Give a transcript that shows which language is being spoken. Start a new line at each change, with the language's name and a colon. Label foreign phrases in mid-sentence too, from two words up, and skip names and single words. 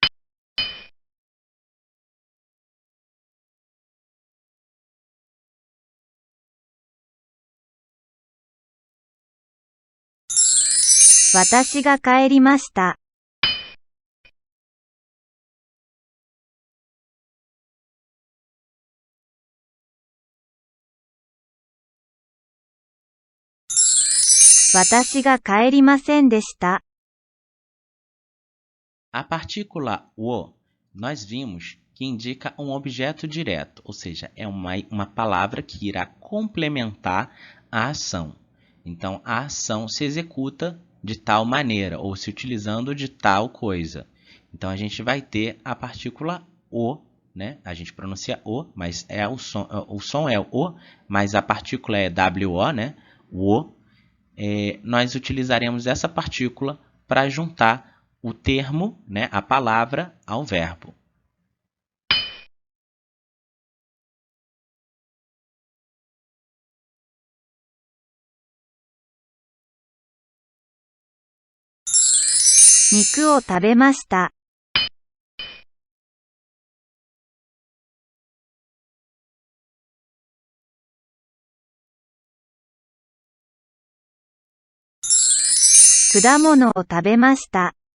Japanese: 私が帰りました。私が帰りませんでした。
Portuguese: A partícula o, nós vimos que indica um objeto direto, ou seja, é uma palavra que irá complementar a ação. Então, a ação se executa de tal maneira ou se utilizando de tal coisa. Então a gente vai ter a partícula o, né? A gente pronuncia o, mas o som é o, mas a partícula é wo, né? O. Nós utilizaremos essa partícula para juntar o termo, né, a palavra, ao verbo.
Japanese: Nikuを食べました。果物を食べました。